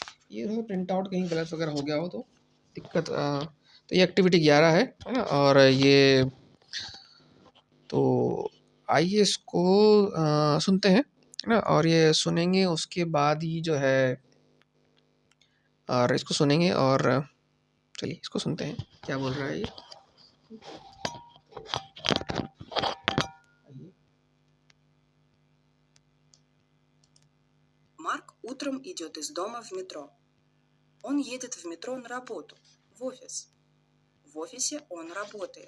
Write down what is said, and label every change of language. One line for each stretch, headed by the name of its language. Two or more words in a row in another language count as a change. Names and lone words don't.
Hindi: ये जो प्रिंट आउट कहीं गलत वगैरह हो गया हो तो दिक्कत, तो ये एक्टिविटी 11 है ना? और ये तो आइए इसको सुनते हैं, है ना? और ये सुनेंगे उसके बाद ही जो है, और इसको सुनेंगे और चलिए इसको सुनते हैं, क्या बोल रहा है ये?
Russian: Марк утром идет из дома в метро. Он едет в метро на работу, в офис. В офисе он работает.